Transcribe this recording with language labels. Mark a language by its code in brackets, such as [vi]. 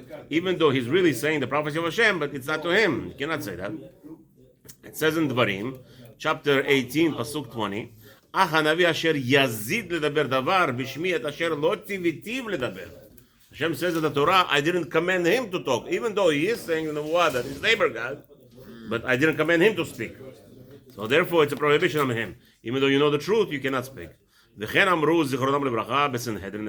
[en] Even though he's really saying the prophecy of Hashem, but it's not to him. You cannot say that. It says in Dvarim, chapter 18, pasuk 20, [he] אך הנביא אשר יזיד לדבר דבר בשמי את אשר לא ציוויתיו לדבר. [en] Hashem says in the Torah, I didn't command him to talk, even though he is saying in the word that his neighbor God, but I didn't command him to speak. So therefore it's a prohibition on him. Even though you know the truth, you cannot speak. [he] וכן אמרו זיכרונם לברכה בסנהדרין.